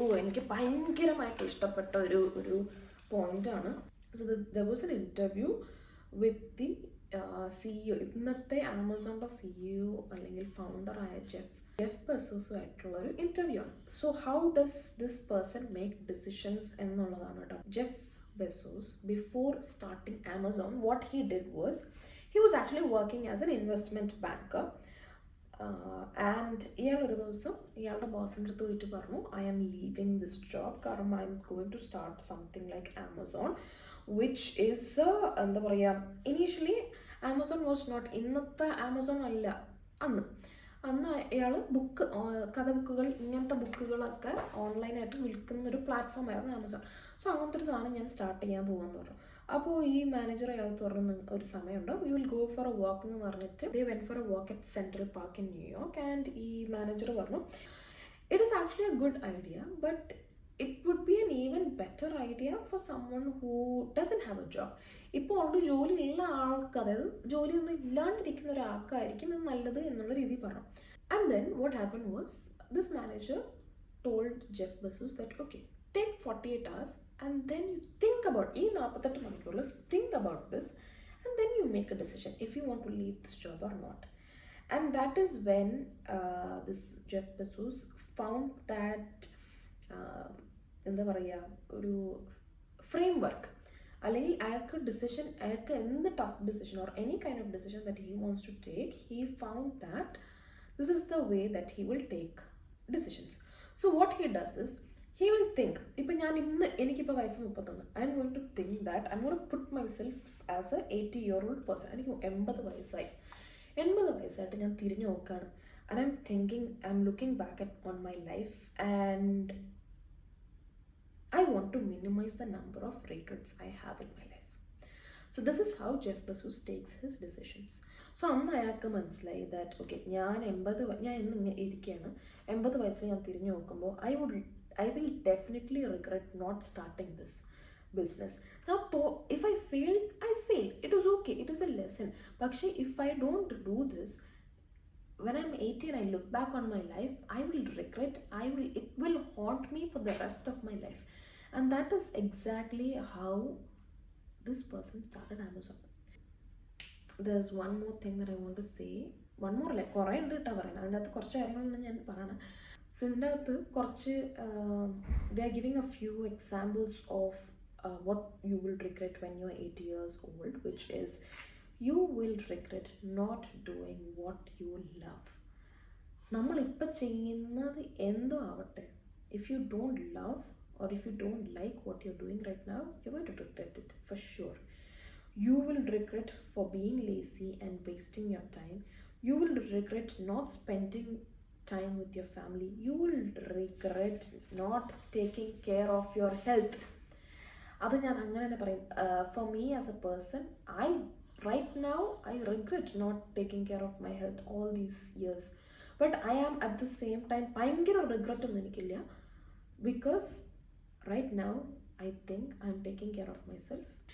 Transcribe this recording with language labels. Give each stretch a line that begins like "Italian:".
Malayalam: എനിക്ക് ഭയങ്കരമായിട്ട് ഇഷ്ടപ്പെട്ട ഒരു പോയിന്റാണ്.
English: So there was an interview with the CEO,
Malayalam: ഇന്നത്തെ ആമസോണിൻ്റെ CEO അല്ലെങ്കിൽ ഫൗണ്ടറായ ജെഫ് ബെസോസുമായിട്ടുള്ളൊരു ഇൻ്റർവ്യൂ ആണ്.
English: So how does this person make decisions എന്നുള്ളതാണ് കേട്ടോ. Jeff Bezos before starting Amazon what he did was he was actually working as an investment banker.
Malayalam: And ഇയാളൊരു ദിവസം ഇയാളുടെ ബോസിൻ്റെ അടുത്ത് പോയിട്ട് പറഞ്ഞു,
English: I am leaving this job
Malayalam: കാരണം
English: I'm going to start something like Amazon, which is
Malayalam: എന്താ പറയുക,
English: initially Amazon was not,
Malayalam: ഇന്നത്തെ ആമസോൺ അല്ല അന്ന് അയാൾ കഥ ബുക്കുകൾ, ഇങ്ങനത്തെ ബുക്കുകളൊക്കെ ഓൺലൈനായിട്ട് വിൽക്കുന്നൊരു പ്ലാറ്റ്ഫോമായിരുന്നു ആമസോൺ. സോ അങ്ങനത്തെ ഒരു സാധനം ഞാൻ സ്റ്റാർട്ട് ചെയ്യാൻ പോകാമെന്ന് പറഞ്ഞു. അപ്പോൾ ഈ മാനേജർ അയാൾക്ക് പറഞ്ഞു, ഒരു സമയമുണ്ട്,
English: we will go for a walk
Malayalam: എന്ന് പറഞ്ഞിട്ട്
English: They went for a walk at Central Park in New York. And
Malayalam: ഈ മാനേജർ പറഞ്ഞു,
English: It is actually a good idea, but it would be an even better idea for someone who doesn't have a job.
Malayalam: ഇപ്പോൾ already ജോലി ഉള്ള ആൾക്ക്, അതായത് ജോലിയൊന്നും ഇല്ലാണ്ടിരിക്കുന്ന ഒരാൾക്കായിരിക്കും ഇത് നല്ലത് എന്നുള്ള രീതിയിൽ പറഞ്ഞു.
English: and then what happen was this manager told Jeff Bezos that okay, take 48 hours and then you think about,
Malayalam: ഈ 48 മണിക്കൂറിൽ
English: Think about this and then you make a decision if you want to leave this job or not. And that is when this Jeff Bezos found that
Malayalam: എന്താ പറയുക, ഒരു frame work, അല്ലെങ്കിൽ അയാൾക്ക് എന്ത്
English: Tough decision or any kind of decision that he wants to take, he found that this is the way that he will take decisions. So what he does is he will think,
Malayalam: ഇപ്പം എനിക്കിപ്പോൾ വയസ്സ് 31,
English: I'm going to think that I'm going to put myself as a 80-year-old person.
Malayalam: എനിക്ക് 80 വയസ്സായി, 80 വയസ്സായിട്ട് ഞാൻ തിരിഞ്ഞു നോക്കുകയാണ്.
English: And I'm thinking, I'm looking back on my life and I want to minimize the number of regrets I have in my life. So this is how Jeff Bezos takes his decisions.
Malayalam: So അന്ന് അയാൾക്ക് മനസ്സിലായി that okay, ഞാൻ ഇന്ന് ഇരിക്കുകയാണ്, 80 വയസ്സിൽ ഞാൻ തിരിഞ്ഞു നോക്കുമ്പോൾ
English: I will definitely regret not starting this business. Now if I failed, it was okay, it is a lesson. പക്ഷേ if I don't do this, when I'm 80 and I look back on my life, I will regret, it will haunt me for the rest of my life. And that is exactly how this person started Amazon. There's one more thing that I want to say. One more, like,
Malayalam: കുറേ ഉണ്ട് കേട്ടോ പറയുന്നത്, അതിൻ്റെ അകത്ത് കുറച്ച് കാര്യങ്ങളാണ് ഞാൻ പറയണം.
English: so
Malayalam: ഇതിൻ്റെ അകത്ത് കുറച്ച്
English: they are giving a few examples of what you will regret when you're 80 years old, which is you will regret not doing what you love.
Malayalam: നമ്മളിപ്പോൾ ചെയ്യുന്നത് എന്തോ ആവട്ടെ,
English: if you don't love or if you don't like what you're doing right now, you're going to regret it for sure. You will regret for being lazy and wasting your time. You will regret not spending time with your family. You will regret not taking care of your health.
Malayalam: അത് ഞാൻ അങ്ങനെ തന്നെ പറയും.
English: For me as a person, right now I regret not taking care of my health all these years. But I am at the same time
Malayalam: ഭയങ്കര regret ഒന്നും എനിക്കില്ല.
English: Because right now I think I am taking care of myself.